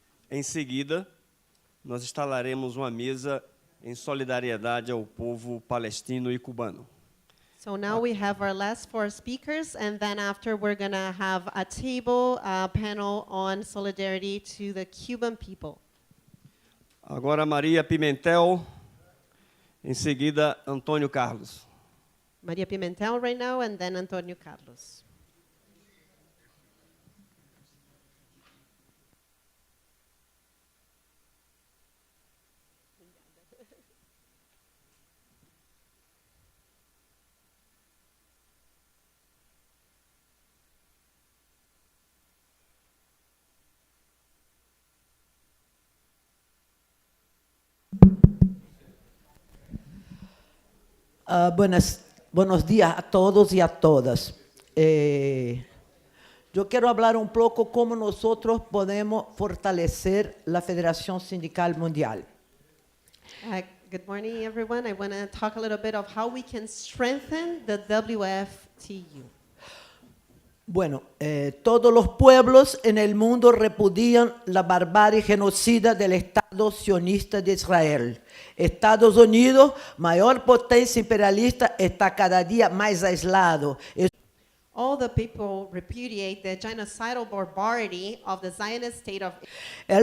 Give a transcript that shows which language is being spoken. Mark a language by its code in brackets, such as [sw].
[pt] Em seguida, nós instalaremos uma mesa em solidariedade ao povo palestino e cubano. [en] So now we have our last 4 speakers, and then after we're going to have a table, a panel on solidarity to the Cuban people. [pt] Agora Maria Pimentel, em seguida Antônio Carlos. [en] Maria Pimentel right now, and then Antônio Carlos. [es] Buenos días a todos y a todas. Yo quiero hablar un poco cómo nosotros podemos fortalecer la Federación Sindical Mundial. [en] Good morning, everyone. I want to talk a little bit of how we can strengthen the WFTU. [es] Bueno, todos los pueblos en el mundo repudian la barbarie genocida del Estado sionista de Israel. Estados Unidos, mayor potencia imperialista, está cada día más aislado. [en] All the people repudiate the genocidal barbarity of the Zionist state of Israel.